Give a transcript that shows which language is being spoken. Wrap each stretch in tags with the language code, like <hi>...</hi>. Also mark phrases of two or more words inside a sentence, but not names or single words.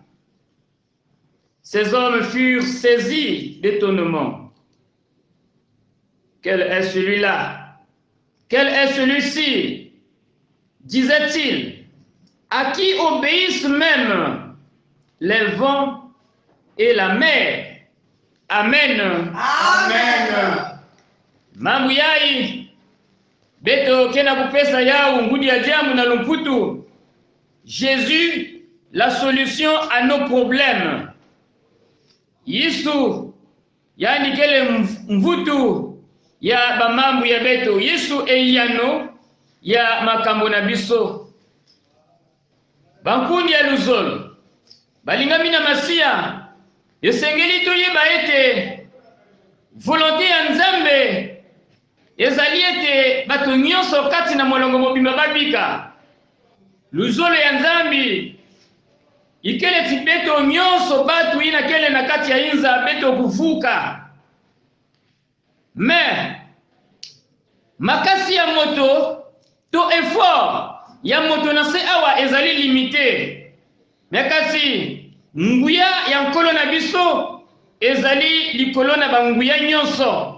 <fr>Ces hommes furent saisis d'étonnement. Quel est celui-là? Quel est celui-ci? Disait-il, à qui obéissent même les vents et la mer. Amen. Amen.</fr> <ktu>Mambo yai beto kena kupesa yao ngudi ya jamu na lumputu.</ktu> <fr>Jésus, la solution à nos problèmes.</fr> <ktu>Yesu, yani kele mvutu ya bamambu ya beto.</ktu> <ln>Yesu eyano ya makambo na biso.</ln> <ktu>Bankundi ya luzolo.</ktu> <ln>Balingami na masia. Yesengeli toyeba ete volonté ya Nzambe ezali ete bato nyonso kati na molongo mobimba babika.</ln> <ktu>Luzolo ya Nzambi ikele tibeto nyonso batu ina kele na kati ya inza beto kuvuka.</ktu> <ln>Mais makasi ya moto to effort ya moto na se awa ezali limité. Makasi nguya ya nkolo na biso ezali likolo na banguya nyonso.</ln>